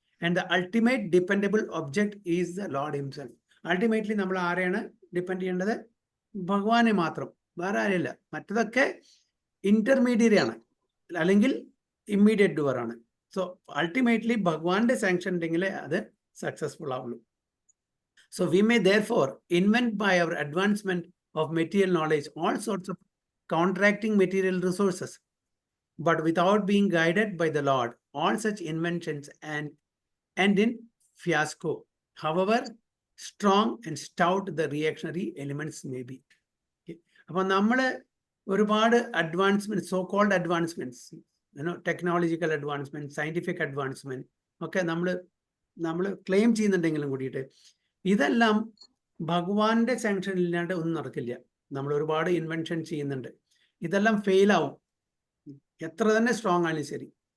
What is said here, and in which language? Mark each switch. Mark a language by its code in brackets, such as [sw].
[en] And the ultimate dependable object is the Lord himself. [ml] Ultimately നമ്മൾ ആരെയാണ് depend ചെയ്യേണ്ടത്? ഭഗവാനെ മാത്രം, വേറെ ആരെയല്ല. മറ്റതൊക്കെ ഇന്റർമീഡിയറ്റ് ആണ്, അല്ലെങ്കിൽ ഇമ്മീഡിയറ്റ് ഡുവർ ആണ്. സോ അൾട്ടിമേറ്റ്ലി ഭഗവാന്റെ സാങ്ഷൻ ഉണ്ടെങ്കിലേ അത് സക്സസ്ഫുൾ ആവുള്ളൂ. [en] So we may therefore invent by our advancement of material knowledge all sorts of counteracting material resources, but without being guided by the Lord, all such inventions end in fiasco, however strong and stout the reactionary elements may be. [ml] അപ്പോൾ നമ്മൾ ഒരുപാട് advancement, so called advancements, technological advancement, scientific advancement ഒക്കെ നമ്മൾ claim ചെയ്യുന്നുണ്ടെങ്കിലും കൂടിയിട്ട് ഇതെല്ലാം ഭഗവാന്റെ sanction ഇല്ലാണ്ട് ഒന്നും നടക്കില്ല. നമ്മൾ ഒരുപാട് ഇൻവെൻഷൻ ചെയ്യുന്നുണ്ട്, ഇതെല്ലാം ഫെയിൽ ആവും, എത്ര തന്നെ സ്ട്രോങ് ആയാലും ശരി.